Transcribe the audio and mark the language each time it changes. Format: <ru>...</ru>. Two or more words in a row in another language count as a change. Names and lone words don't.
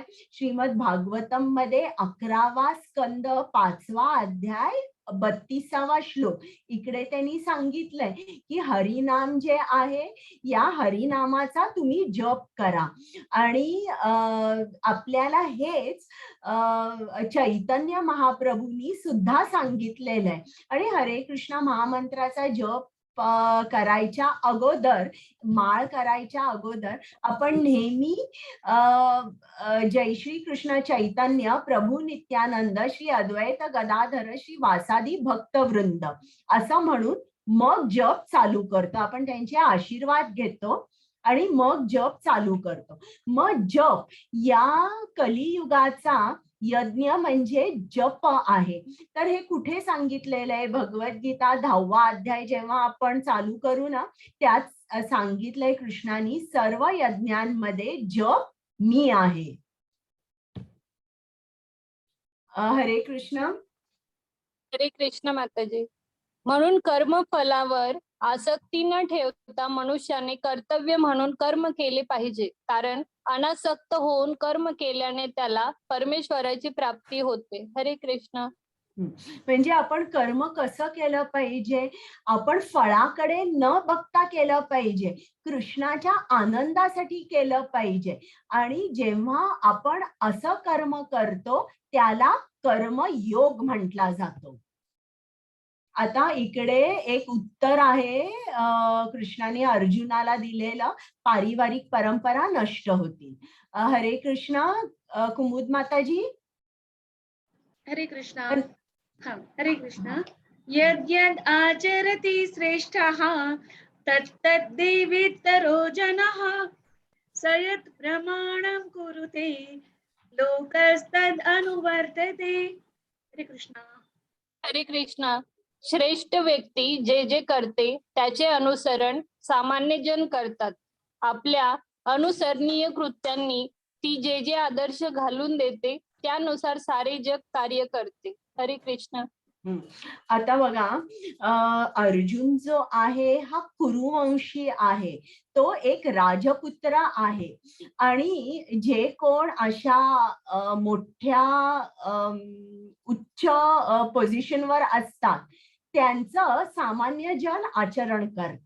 <mr>श्रीमद भागवतम मध्ये 11वा स्कंद 5वा अध्याय 32वा श्लोक. इकडे त्यांनी सांगितलंय की हरिनाम जे आहे या हरिनामाचा तुम्ही जप करा. आणि आपल्याला हेच चैतन्य महाप्रभूंनी सुद्धा सांगितलेलं आहे. आणि हरे कृष्ण महामंत्राचा जप करायच्या अगोदर, माळ करायच्या अगोदर आपण नेहमी</mr> <sa>जय श्री कृष्ण चैतन्य प्रभू नित्यानंद श्री अद्वैत गदाधर श्री वासादी भक्तवृंद</sa> <mr>असं म्हणून मग जप चालू करतो. आपण त्यांचे आशीर्वाद घेतो आणि मग जप चालू करतो. मग जप या कलियुगाचा यज्ञ म्हणजे जप आहे. तर हे कुठे सांगितलेलं आहे? भगवद्गीता 10वा अध्याय जेव्हा आपण चालू करू ना, त्यात सांगितलंय कृष्णाने सर्व यज्ञांमध्ये जप मी आहे.</mr> <sa>हरे कृष्ण. हरे कृष्ण</sa> <mr>माताजी. म्हणून कर्मफलावर आसक्ती न ठेवता मनुष्याने कर्तव्य म्हणून कर्म केले पाहिजे. कारण अनासक्त होऊन कर्म केल्याने त्याला परमेश्वराची प्राप्ती होते.</mr> <sa>हरे कृष्ण.</sa> <mr>म्हणजे आपण कर्म कसं केलं पाहिजे? आपण फळाकडे न बघता केलं पाहिजे, कृष्णाच्या आनंदासाठी केलं पाहिजे. आणि जेव्हा आपण असं कर्म करतो त्याला कर्मयोग म्हटला जातो. आता इकडे एक उत्तर आहे कृष्णाने अर्जुनाला दिलेलं, पारिवारिक परंपरा नष्ट होतील.</mr> <sa>हरे कृष्ण.</sa> <mr>कुमुद माताजी.</mr> <sa>हरे कृष्ण. हरे कृष्ण. यद्यद् आचरति श्रेष्ठः तत्तद्देवेतरो जनः स यत् प्रमाणं कुरुते लोकस्तद् अनुवर्तते. हरे कृष्ण. हरे कृष्ण.</sa> <mr>श्रेष्ठ व्यक्ती जे जे करते त्याचे अनुसरण सामान्य जन करतात. आपल्या अनुसरणीय कृत्यांनी ती जे जे आदर्श घालून देते त्यानुसार सारे जग कार्य करते.</mr> <sa>हरे कृष्ण.</sa> <mr>आता बघा, अर्जुन जो आहे हा कुरुवंशी आहे, तो एक राजपुत्र आहे. आणि जे कोण अशा मोठ्या उच्च पोझिशनवर असतात त्यांचं सामान्य जन आचरण करतात.</mr>